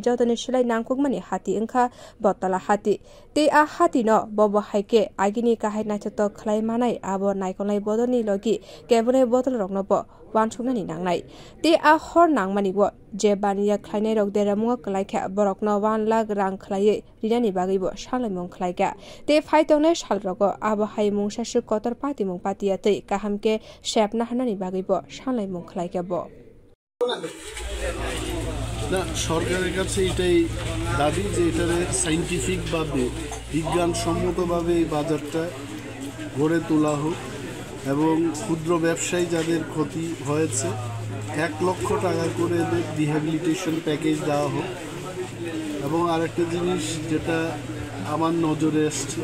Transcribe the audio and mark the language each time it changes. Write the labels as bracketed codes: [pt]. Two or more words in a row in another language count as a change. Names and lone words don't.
[trp] jotoni silai nangkukmani hati wngkha Battala hati te a hati no bobo haike agini kahai naithoto khwlai manai abo naikolnai bodolni logi kebengnai bodol rokno bo wansuknani nangnai te a hor nangmani bo je bania khlainai rok deramwng kwlaikha borokno 1 lakh rang khlaiye rinani bagwi bo salmung khlaika te phaitongnai salrogo abo haimung sasu kotor pati mung patia tei kahamke Sawpna hanani bagwi bo salmung khlaika bo [bn] না সরকারের কাছে এটাই দাবি যে এটারে সায়েন্টিফিক ভাবে বিজ্ঞানসম্মতভাবে এই বাজারটা গড়ে তোলা হোক এবং ক্ষুদ্র ব্যবসায়ী যাদের ক্ষতি হয়েছে 1 লক্ষ টাকা করে এদের [en] rehabilitation package [bn] দেওয়া হোক এবং আরেকটা জিনিস যেটা আমার নজরে আসছে